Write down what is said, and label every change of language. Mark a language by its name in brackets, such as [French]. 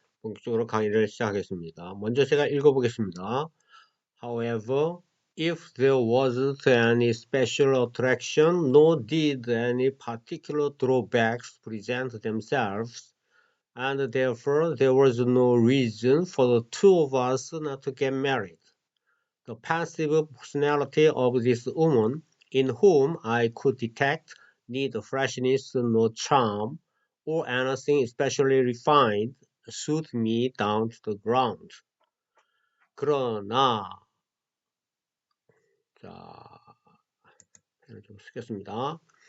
[Korean] 본격적으로 강의를 시작하겠습니다. 먼저 제가 읽어보겠습니다. [English] However, if there wasn't any special attraction, nor did any particular drawbacks present themselves, and therefore there was no reason for the two of us not to get married. The passive personality of this woman, in whom I could detect neither freshness nor charm, or anything especially refined, suited me down to the ground. [Korean] 그러나, 자, 펜을 좀 쓰겠습니다.